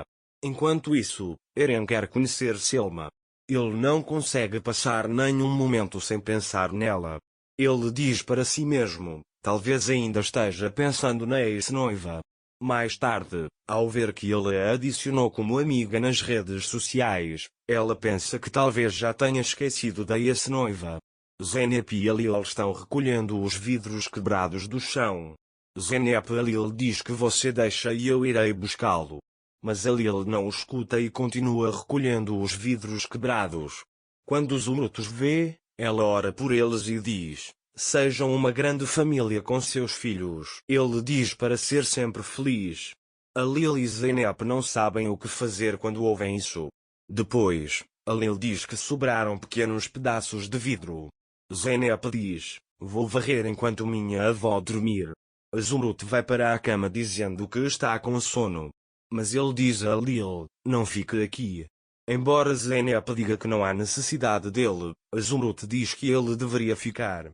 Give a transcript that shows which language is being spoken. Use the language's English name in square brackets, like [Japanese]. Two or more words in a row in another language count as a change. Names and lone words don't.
[Portuguese] Enquanto isso, Eren quer conhecer Selma. Ele não consegue passar nenhum momento sem pensar nela. Ele diz para si mesmo, talvez ainda esteja pensando na ex-noiva. Mais tarde, ao ver que ele a adicionou como amiga nas redes sociais, ela pensa que talvez já tenha esquecido da ex-noiva. Zeynep e Halil estão recolhendo os vidros quebrados do chão. Zeynep e Halil diz que você deixa e eu irei buscá-lo. Mas Halil não o escuta e continua recolhendo os vidros quebrados. Quando Zumrut os vê, ela ora por eles e diz: sejam uma grande família com seus filhos. Ele diz para ser sempre feliz. Halil e Zeynep não sabem o que fazer quando ouvem isso. Depois, Halil diz que sobraram pequenos pedaços de vidro. Zeynep diz: vou varrer enquanto minha avó dormir. Zumrut vai para a cama dizendo que está com sono. Mas ele diz a Halil: não fique aqui. Embora Zeynep diga que não há necessidade dele, Zumrut diz que ele deveria ficar.